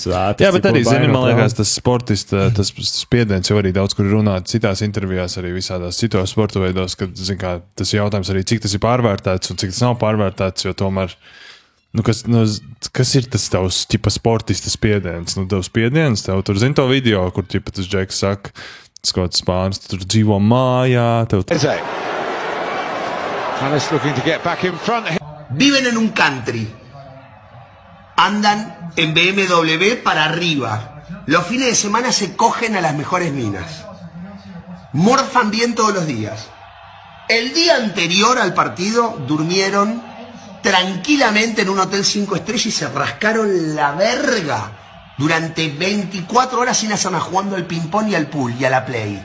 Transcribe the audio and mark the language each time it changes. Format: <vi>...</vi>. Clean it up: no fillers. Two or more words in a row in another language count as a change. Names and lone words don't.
<lv>Jā, bet arī, zini, man liekas, tas sportista, tas spiediens jau arī daudz, kur runāt citās intervijās, arī visādās citos sporta veidos, kad, zin kā, tas jautājums arī, cik tas ir pārvērtēts un cik tas nav pārvērtēts, jo tomēr, kas ir tas tavs, ķipa, sportista spiediens? Tavs spiediens, tev tur, zin to video, kur, ķipa, tas Džeks saka, Skots Spānis, tur dzīvo mājā.</lv> <es>Viven en un country. Andan en BMW para arriba. Los fines de semana se cogen a las mejores minas. Morfan bien todos los días. El día anterior al partido durmieron tranquilamente en un hotel 5 estrellas y se rascaron la verga durante 24 horas sin hacer nada, jugando al ping-pong y al pool y a la play.</es>